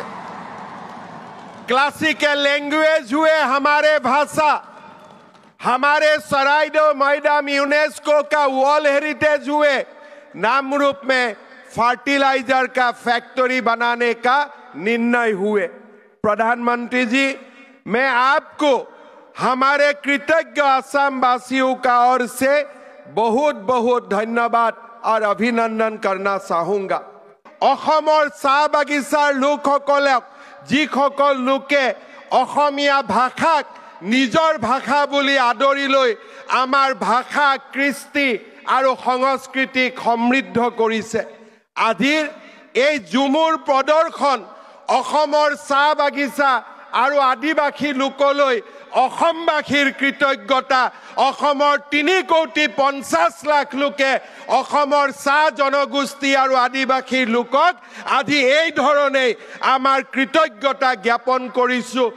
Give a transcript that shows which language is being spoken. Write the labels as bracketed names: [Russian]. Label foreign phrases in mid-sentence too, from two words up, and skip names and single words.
[English] classical language [Hindi] हुए हमारे भाषा, हमारे सराइडो मैदाम यूनेस्को का [English] world heritage [Hindi] हुए, नामरूप में फर्टिलाइजर का फैक्ट्री बनाने का निर्णय हुए। प्रधानमंत्री जी मैं आपको हमारे कृतज्ञ असम वासियों का ओर से बहुत बहुत धन्यवाद और अभिनंदन करना चाहूंगा। [Assamese] অসমৰ চাহ বাগিচাৰ লোকসকলক যিসকল লোকে অসমীয়া ভাষাক নিজৰ ভাষা বুলি আদৰি লৈ আমাৰ ভাষা কৃষ্টি আৰু সংস্কৃতিক সমৃদ্ধ কৰিছে আজিৰ এই ঝুমুৰ প্ৰদৰ্শন অসমৰ চাহ বাগিচা আৰু আদিবাসী লোকলৈ অসমবাসীৰ কৃতজ্ঞতা অসমৰ 3,50,00,000 লোকে অসমৰ চাহ জনগোষ্ঠী আৰু আদিবাসী লোকক আজি এই ধৰণে আমাৰ কৃতজ্ঞতা জ্ঞাপন কৰিছো।